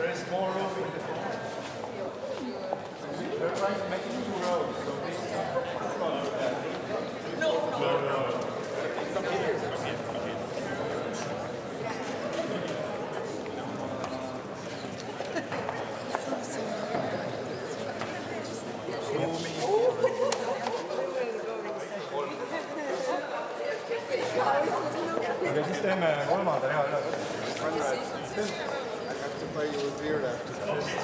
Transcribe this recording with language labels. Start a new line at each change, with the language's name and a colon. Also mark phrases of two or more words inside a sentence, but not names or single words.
English: more room in the front. They're trying to make it 2 rows, so this is not Come here.
Estonian: Aga siis teeme kolmanda rea üle.
English: I have to buy you a beer after this.